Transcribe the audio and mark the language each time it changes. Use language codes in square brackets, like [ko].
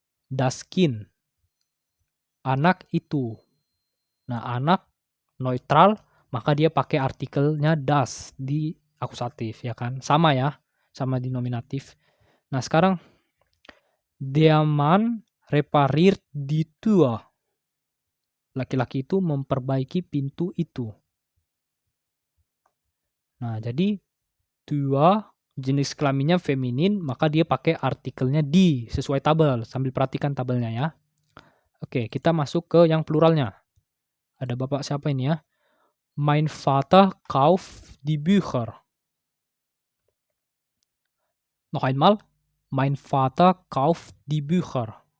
[de] Das Kind, [id] anak itu. Nah, anak neutral, maka dia pakai artikelnya das di akusatif, ya kan? Sama ya, sama di nominatif. Nah, sekarang, [de] der Mann repariert die Tür. [id] Laki-laki itu memperbaiki pintu itu. Nah, jadi Tür jenis kelaminnya feminin, maka dia pakai artikelnya di sesuai tabel. Sambil perhatikan tabelnya ya. Oke, kita masuk ke yang pluralnya. Ada bapak siapa ini ya? [de] Mein Vater kauft die Bücher. Noch einmal. Mein Vater kauft die Bücher.